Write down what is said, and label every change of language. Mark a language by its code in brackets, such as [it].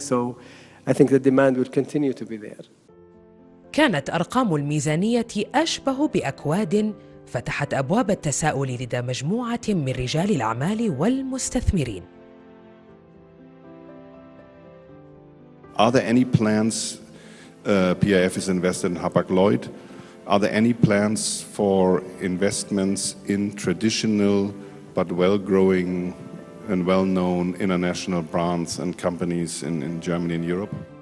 [en] So I think the demand will continue to be there. [ar] كانت أرقام الميزانية أشبه بأكواد فتحت أبواب التساؤل لدى مجموعة من رجال الأعمال والمستثمرين. [en] Are there any plans, PIF is invested in Hapag-Lloyd, are there any plans for investments in traditional but well-growing and well-known international brands and companies in Germany and Europe?